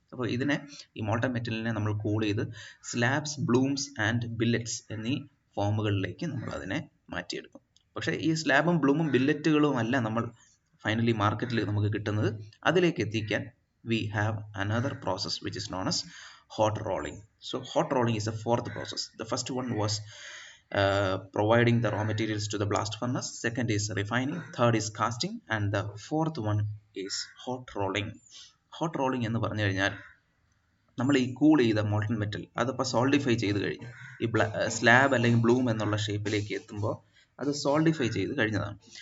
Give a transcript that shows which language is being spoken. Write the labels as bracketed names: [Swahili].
[Malayalam] അപ്പോൾ ഇതിനെ, ഈ മോൾട്ടൺ മെറ്റലിനെ നമ്മൾ കൂൾ ചെയ്ത് സ്ലാബ്സ്, ബ്ലൂംസ് ആൻഡ് ബില്ലറ്റ്സ് എന്നീ ഫോമുകളിലേക്ക് നമ്മൾ അതിനെ മാറ്റിയെടുക്കും. പക്ഷേ ഈ സ്ലാബും ബ്ലൂമും ബില്ലറ്റുകളും അല്ല നമ്മൾ ഫൈനലി മാർക്കറ്റിൽ നമുക്ക് കിട്ടുന്നത്. അതിലേക്ക് എത്തിക്കാൻ [English] We have another process which is known as hot rolling. So hot rolling is the fourth process. The first one was providing the raw materials to the blast furnace. Second is refining. Third is casting. And the fourth one is hot rolling. [Malayalam] Hot rolling എന്ന് പറഞ്ഞു കഴിഞ്ഞാൽ നമ്മൾ ഈ cool ചെയ്ത molten metal അതിപ്പോൾ solidify ചെയ്ത് കഴിഞ്ഞു. ഈ സ്ലാബ് അല്ലെങ്കിൽ ബ്ലൂം എന്നുള്ള ഷേപ്പിലേക്ക് എത്തുമ്പോൾ അത് സോൾഡിഫൈ ചെയ്ത് കഴിഞ്ഞതാണ്.